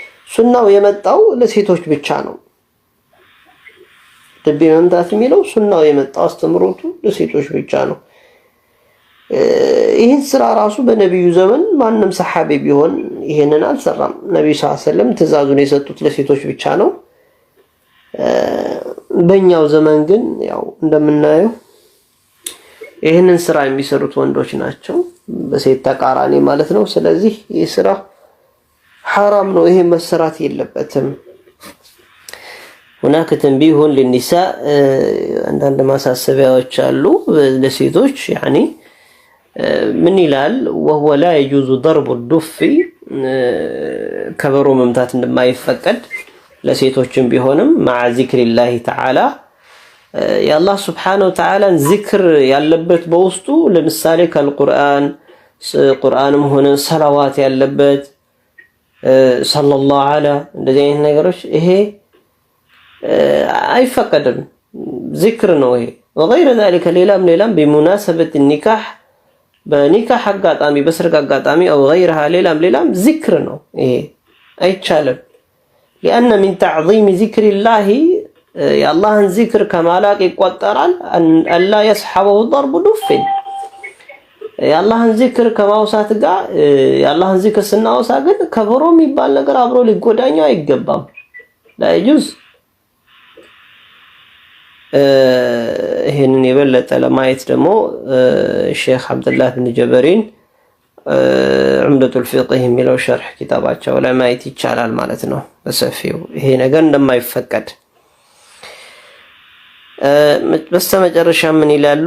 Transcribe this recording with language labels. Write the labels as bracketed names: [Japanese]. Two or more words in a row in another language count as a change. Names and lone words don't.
[Amharic] ሱናው የመጣው ለሴቶች ብቻ ነው። ልብ መምታት የሚለው ሱናው የመጣው አስተምሮቱ ለሴቶች ብቻ ነው። ይህን ስራ ራሱ በነቢዩ ዘመን ማንም ሰሐቢ ቢሆን ይሄንን አልሰራም። ነብዩ [Arabic] صلى الله عليه وسلم [Amharic] ትእዛዙን የሰጡት ለሴቶች ብቻ ነው። በእኛው ዘመን ግን ያው እንደምናየው ይህንን ስራ የሚሰሩት ወንዶች ናቸው፣ በሴት ተቃራኒ ማለት ነው። ስለዚህ ይህ ስራ ሐራም ነው፣ ይሄ መሰራት የለበትም። [Arabic] هناك تنبيه للنساء عندنا [Amharic] ማሳሰቢያዎች አሉ ለሴቶች [Arabic] يعني [Amharic] ምን ይላል [Arabic] وهو لا يجوز ضرب الدف [Amharic] ከበሮ መምታት እንደማይፈቀድ ለሴቶችም ቢሆንም [Arabic] مع ذكر الله تعالى [Amharic] የአላህ [Arabic] سبحانه وتعالى [Amharic] ዚክር ያለበት በውስጡ ለምሳሌ ከቁርአን ቁርአንም ሆነ ሰላዋት ያለበት [Arabic] صلى الله عليه [Amharic] እንደዚህ አይነት ነገሮች ይሄ አይፈቀድም፣ ዚክር ነው ይሄ። [Arabic] وغير ذلك [Amharic] ሌላም [Arabic] بمناسبة النكاح [Amharic] በኒካህ አጋጣሚ በሰርግ አጋጣሚ [Arabic] او غيرها [Amharic] ሌላም ዚክር ነው ይሄ አይቻልም። [Arabic] لأن من تعظيم ذكر الله [Amharic] የአላህን ዚክር ከማላቅ ይቆጠራል አላ [Arabic] يصحبه ضرب دف [Amharic] የአላህን ዚክር ከማውሳት ጋር የአላህን ዚክር ስናወሳ ግን ከበሮ የሚባል ነገር አብሮ ሊጎዳኛው አይገባም። ላይጁዝ ይሄንን የበለጠ ለማየት ደግሞ ሼክ አብዱላህ ብን ጀበሪን ዑምደቱል ፊቅህ የሚለው ሸርህ ኪታባቸው ላይ ማየት ይቻላል ማለት ነው በሰፊው ይሄ ነገር እንደማይፈቀድ። በስተመጨረሻ ምን ይላሉ?